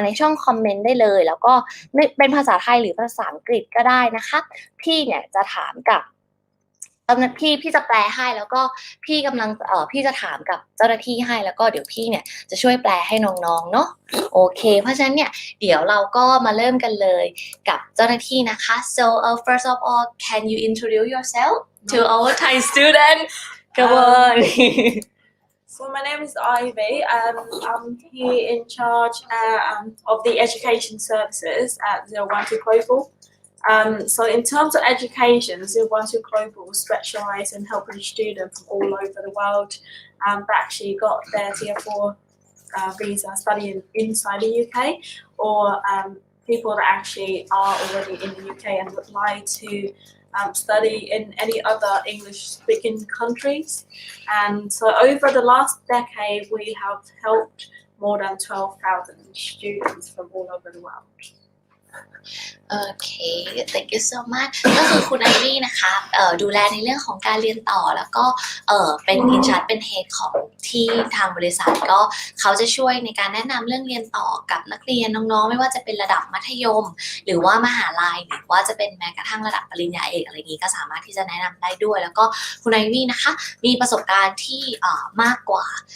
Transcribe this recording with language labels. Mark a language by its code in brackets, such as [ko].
[th] ในช่องคอมเมนต์ได้เลยแล้วก็เป็นภาษาไทยหรือภาษาอังกฤษก็ได้นะคะพี่เนี่ยจะถามกับพี่จะแปลให้แล้วก็พี่กำลังพี่จะถามกับเจ้าหน้าที่ให้แล้วก็เดี๋ยวพี่เนี่ยจะช่วยแปลให้น้องๆเนาะโอเคเพราะฉะนั้นเนี่ยเดี๋ยวเราก็มาเริ่มกันเลยกับเจ้าหน้าที่นะคะ [en] so first of all can you introduce yourself to our Thai student come on So my name is Ivy. I'm here in charge of the education services at 01 Global. So in terms of education, 01 Global specialise in helping students from all over the world that actually got their Tier 4 visa studying inside the UK or people that actually are already in the UK and would like to study in any other English-speaking countries. And so over the last decade, we have helped more than 12,000 students from all over the world. [th] โอเค [en] thank you so much [th] ก็คือคุณไอวี่นะคะดูแลในเรื่องของการเรียนต่อแล้วก็เป็นอินชาร์จเป็นเฮดของที่ทางบริษัทก็เขาจะช่วยในการแนะนำเรื่องเรียนต่อกับนักเรียนน้องๆไม่ว่าจะเป็นระดับมัธยมหรือว่ามหาลัยหรือว่าจะเป็นแม้กระทั่งระดับปริญญาเอกอะไรอย่างนี้ก็สามารถที่จะแนะนำได้ด้วยแล้วก็คุณไอวี่นะคะมีประสบการณ์ที่มากกว่า